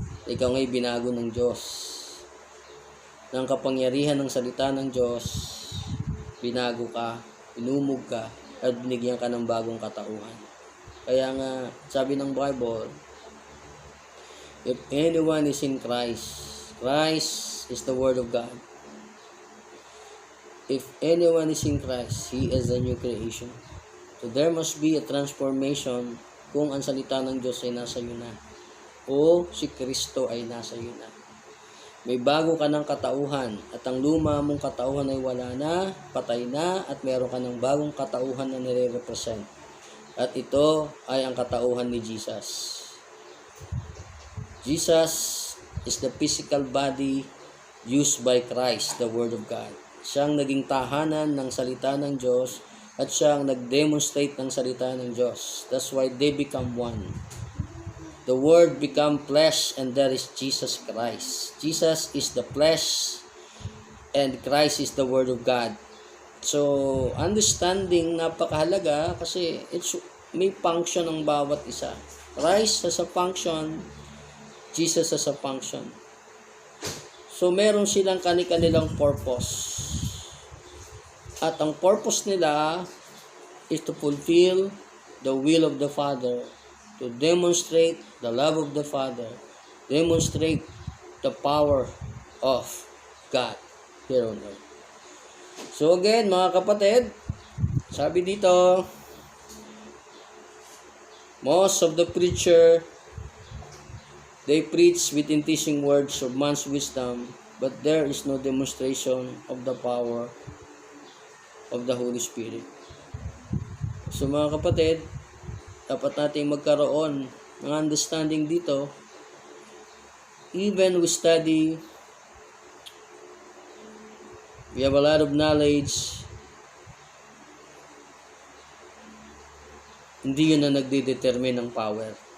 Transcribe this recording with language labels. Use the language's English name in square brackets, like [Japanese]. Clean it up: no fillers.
[Filipino] Ikaw nga'y binago ng Diyos. Ng kapangyarihan ng salita ng Diyos, binago ka, inumog ka, at binigyan ka ng bagong katauhan. Kaya nga, sabi ng [English] Bible, if anyone is in Christ, Christ is the Word of God. If anyone is in Christ, he is a new creation. So there must be a transformation [Filipino] kung ang salita ng Diyos ay nasa iyo na. O si Kristo ay nasa iyo na. May bago ka ng katauhan at ang luma mong katauhan ay wala na, patay na, at meron ka ng bagong katauhan na nire-represent. At ito ay ang katauhan ni Jesus. [English] Jesus is the physical body used by Christ, the Word of God. [Filipino] Siyang naging tahanan ng salita ng Diyos at siyang nag-demonstrate ng salita ng Diyos. [English] That's why they become one. The Word become flesh and that is Jesus Christ. Jesus is the flesh and Christ is the Word of God. [Filipino] So, understanding napakahalaga kasi may function ng bawat isa. [English] Christ has a function, Jesus has a function. So, [Filipino] meron silang kani-kanilang [English] purpose. [Filipino] At ang [English] purpose nila is to fulfill the will of the Father, to demonstrate the love of the Father, demonstrate the power of God here on earth. So again, [Filipino] mga kapatid, sabi dito, [English] most of the preacher, they preach with enticing words of man's wisdom, but there is no demonstration of the power of the Holy Spirit. [Filipino] So mga kapatid, dapat natin magkaroon ng understanding dito. [English] Even we study, we have a lot of knowledge, [Filipino] hindi yun na nagdedetermine ng [English] power.